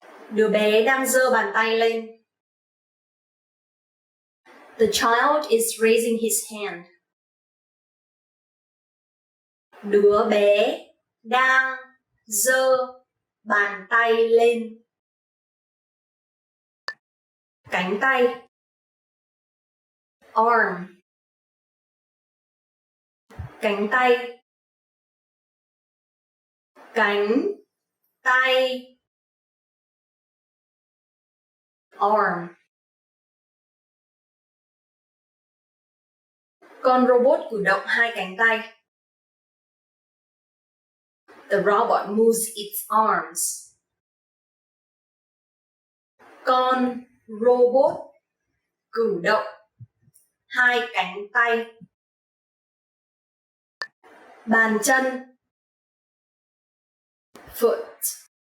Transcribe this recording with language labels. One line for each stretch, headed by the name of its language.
Vietnamese: Đứa bé đang giơ bàn tay lên.
English: The child is raising his hand.
Vietnamese: Đứa bé đang giơ bàn tay lên. Cánh tay. Arm. Cánh tay. Cánh tay.
English: Arm.
Vietnamese: Con robot cử động hai cánh tay.
English: The robot moves its arms.
Vietnamese: Con robot cử động hai cánh tay. Bàn chân.
English: Foot.